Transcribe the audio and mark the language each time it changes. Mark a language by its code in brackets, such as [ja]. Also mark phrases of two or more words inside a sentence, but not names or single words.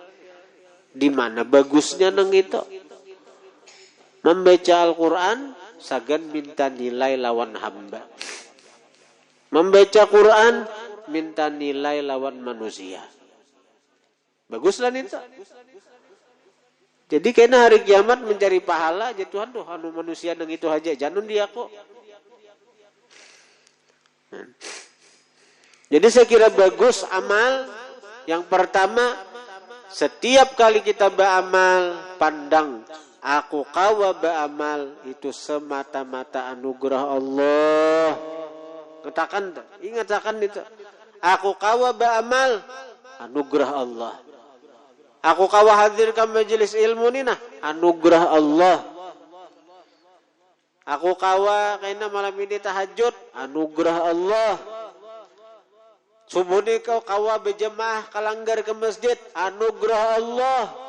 [bjn] Di mana bagusnya nang itu? Membaca Al-Quran sagan minta nilai lawan hamba. Membaca Quran minta nilai lawan manusia. Baguslah itu. Jadi kena hari kiamat mencari pahala aja Tuhan tuh anu manusia nang itu aja janun dia kok. [id] Jadi saya kira bagus amal. Yang pertama, setiap kali kita beramal, pandang aku kawa beramal itu semata-mata anugerah Allah. Katakan, ingatkan itu. [bjn] Aku kawa beramal anugerah Allah. Aku kawa hadirkan majelis ilmu ni nah anugerah Allah. Aku kawa kena malam ini tahajud anugerah Allah. Subuh ni kau kawa berjemaah kalanggar ke masjid anugerah Allah.